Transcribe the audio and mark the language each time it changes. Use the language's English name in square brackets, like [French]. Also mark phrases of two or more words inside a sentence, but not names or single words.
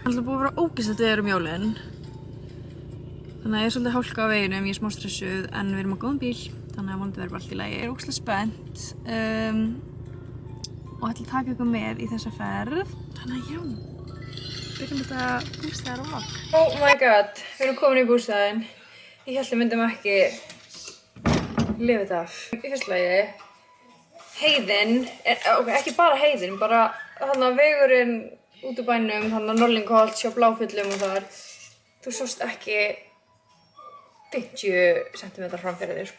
[Icelandic] Það er búið að vera ógeðslegt veður jólin. Þannig að ég er svolítið hálka á veginum, ég er smá stressuð en við erum á góðum bíl. Þannig að vonandi verður bara allt í lagi. Ég er ógeðslega spennt og ætla að taka ykkur með í þessa ferð. Þannig að já, byrjum þetta bústaðarvlog. [English] Oh my god, [Icelandic] við erum komin í bústaðinn. Ég held að myndum ekki lifa þetta af. Í fyrsta lagi, heiðin, ekki bara heiðin, bara þarna vegurinn út úr bænum, þarna Norlingholt, hjá Bláfjöllum og þar. Þú sást ekki 50 cm fram fyrir þér, sko.